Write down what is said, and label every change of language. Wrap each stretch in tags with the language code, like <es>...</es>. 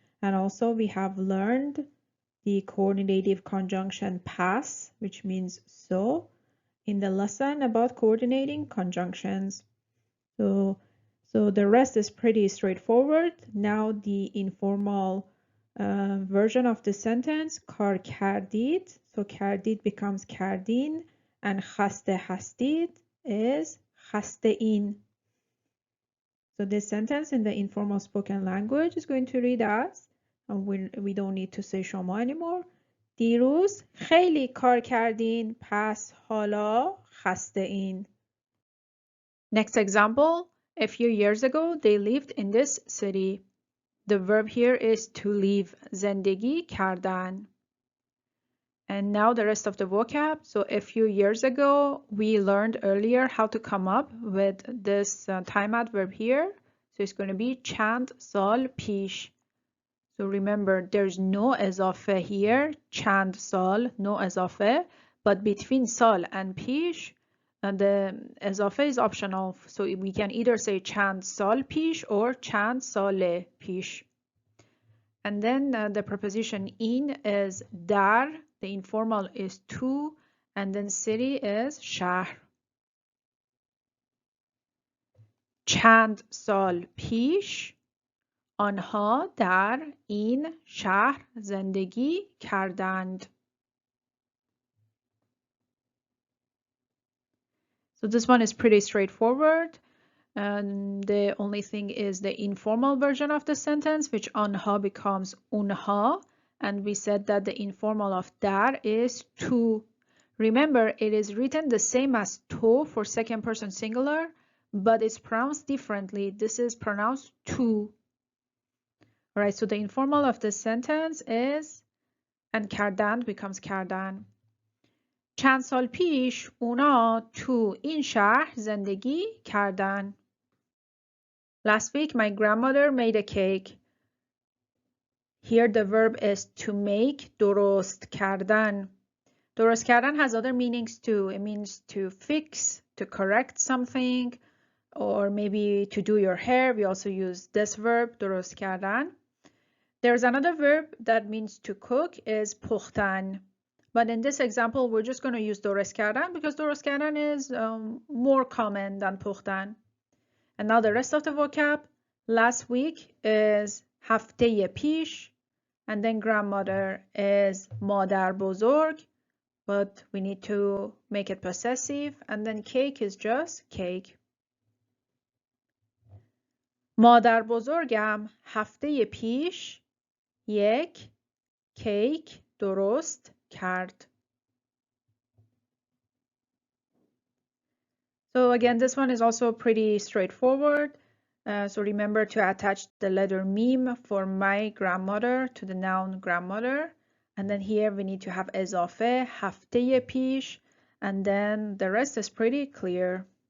<en>And also we have learned the coordinative conjunction pas, which means so, in the lesson about coordinating conjunctions. So the rest is pretty straightforward. Now the informal version of the sentence, کار کردید. So کردید becomes کردین, and خسته هستید is خسته این. So this sentence in the informal spoken language is going to read as, and we don't need to say شما anymore.</en> <fa>دیروز خیلی کار کردین, پس حالا خسته این.</fa> <en>Next example, a few years ago they lived in this city. The verb here is to live, زندگی کردن. And now the rest of the vocab. So a few years ago, we learned earlier how to come up with this time adverb here. So it's going to be چند سال پیش. So remember, there's no اضافه here. چند سال, no اضافه. But between سال and پیش, the اضافه is optional. So we can either say چند سال پیش or چند سال پیش. And then the preposition in is در. The informal is to, and then city is شهر.</en> <fa>چند سال پیش آنها در این شهر زندگی کردند.</fa> <en>So this one is pretty straightforward. And the only thing is the informal version of the sentence, which آنها becomes اونها. And we said that the informal of در is to. Remember, it is written the same as to for second person singular, but it's pronounced differently. This is pronounced to. Alright, so the informal of the sentence is, and کردند becomes کردن.</en> <fa>چند سال پیش اونا تو این شهر زندگی کردن.</fa> <en>Last week, my grandmother made a cake. Here the verb is to make, درست کردن. درست کردن has other meanings too. It means to fix, to correct something, or maybe to do your hair. We also use this verb, درست کردن. There's another verb that means to cook is پختن. But in this example, we're just going to use درست کردن because درست کردن is more common than پختن. And now the rest of the vocab. Last week is هفته پیش, and then grandmother is مادر بزرگ, but we need to make it possessive, and then cake is just cake.</en> <fa>مادر بزرگم هفته پیش یک کیک درست کرد.</fa> <en>So again, this one is also pretty straightforward. So remember to attach the letter mim for my grandmother to the noun grandmother. And then here we need to have اضافه, هفته پیش, and then the rest is pretty clear.</en>